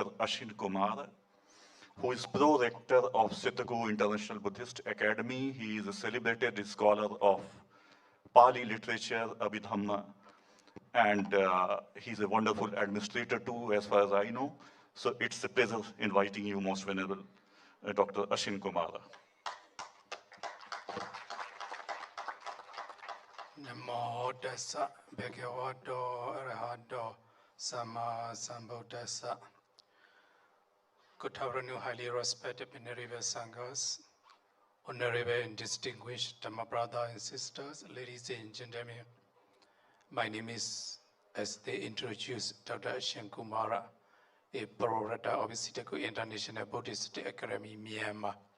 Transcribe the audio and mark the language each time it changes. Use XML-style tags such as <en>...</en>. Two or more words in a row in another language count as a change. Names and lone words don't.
<en>Ashin Kumar, who is pro-rector of Sitagu International Buddhist Academy. He is a celebrated scholar of Pali literature, Buddha Dhamma, and he's a wonderful administrator too, as far as I know. So it's a pleasure inviting you, Most Venerable Dr. Ashin Kumar.</en> <pi>Namo tassa bhagavato arahato sama sambuddhassa.</pi> <en>Good afternoon, highly respected Venerable Sanghas, honorable and distinguished Dhamma brothers and sisters, ladies and gentlemen. My name is, as they introduced, Dr. Ashin Kumara, a pro-rector of Sitagu International Buddhist Academy, Myanmar.</en>